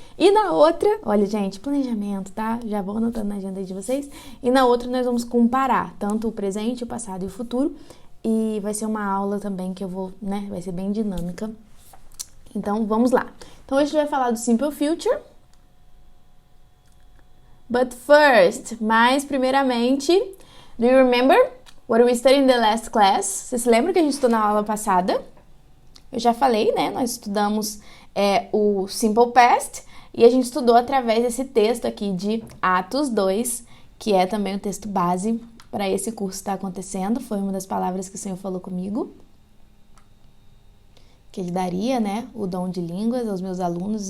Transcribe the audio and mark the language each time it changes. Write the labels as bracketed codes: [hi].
[pt] E na outra, olha gente, planejamento, tá? Já vou anotando na agenda aí de vocês. E na outra nós vamos comparar tanto o presente, o passado e o futuro. E vai ser uma aula também que eu vou, né? Vai ser bem dinâmica. Então vamos lá. Então hoje a gente vai falar do Simple Future. [en] But first, [pt] mas primeiramente, [en] do you remember what we studied in the last class? [pt] Você se lembra que a gente estudou na aula passada? Eu já falei, né? Nós estudamos o Simple Past e a gente estudou através desse texto aqui de Atos 2, que é também o texto base para esse curso que está acontecendo. Foi uma das palavras que o Senhor falou comigo, que Ele daria, né, o dom de línguas aos meus alunos.